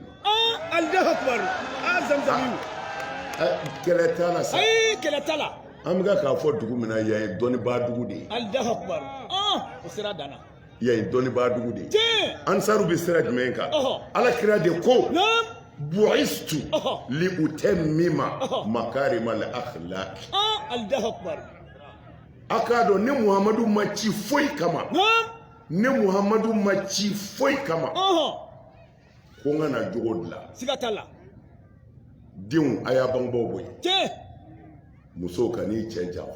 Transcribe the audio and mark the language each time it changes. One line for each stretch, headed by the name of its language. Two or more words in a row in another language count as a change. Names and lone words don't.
Arabic: الله أكبر. Zamzamiw.
Bambara: Kɛlɛ t'a la sa. Ayi kɛlɛ t'a la. An bɛ k'a fɔ dugu min na yan ye dɔnnibaa dugu de ye.
Arabic: الله أكبر.
Bambara: O sira danna. Yan ye dɔnnibaa dugu de ye. Tiɲɛ. Ansaru bɛ sira jumɛn kan. Ala kira de ko. Naam.
Arabic: بعثت لأتمم مكارم الأخلاق. الله أكبر.
Bambara: A k'a dɔn ni Muhamadu ma ci foyi kama. Naam. Ni Muhamadu ma ci foyi kama. Ko n ka na jogo dilan. Siga t'a la. Denw a y'a bangebaaw bonya. Tiɲɛ. Musow ka n'i cɛ janfa.